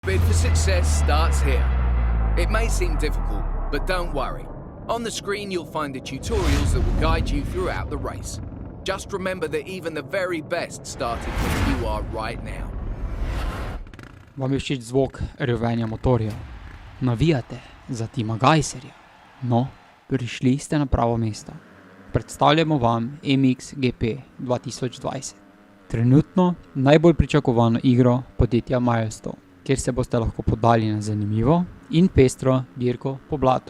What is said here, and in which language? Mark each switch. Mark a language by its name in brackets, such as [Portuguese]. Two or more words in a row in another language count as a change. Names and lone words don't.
[English] Bid for success starts here. It may seem difficult, but don't worry. On the screen you'll find the tutorials that will guide you throughout the race. Just remember that even the very best started where you are right now. [Slovenian] Vam je všeč zvok revenja motorja? Navijate za Tima Gajserja? No, prišli ste na pravo mesto. Predstavljamo vam MX GP 2020. Trenutno najbolj pričakovano igro podjetja Milestone, kjer se boste lahko podali na zanimivo in pestro dirko po blatu.